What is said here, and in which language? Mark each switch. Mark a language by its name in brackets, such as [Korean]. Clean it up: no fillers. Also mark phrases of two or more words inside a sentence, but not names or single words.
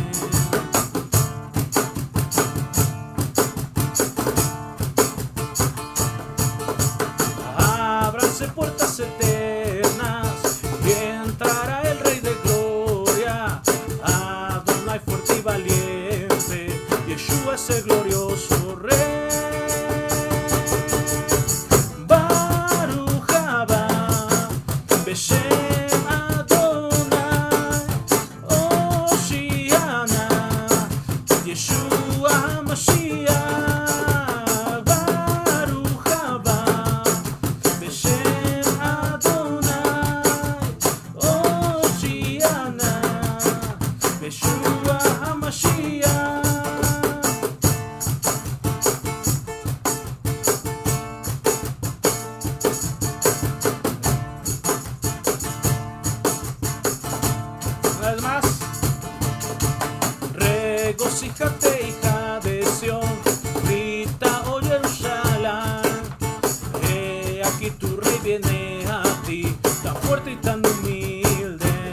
[Spanish] Ábranse puertas eternas y entrará el Rey de Gloria, Adonai fuerte y valiente, Yeshua es el glorioso Rey. [Hebrew] ברוך הבא בשם אדוני הושיענא ישוע המשיח. ברוך הבא בשם אדוני הושיענא ישוע המשיח. [Spanish] Una vez más, regocíjate, hija de Sión, grita, oh Jerusalén, he aquí tu rey viene a ti, tan fuerte y tan humilde.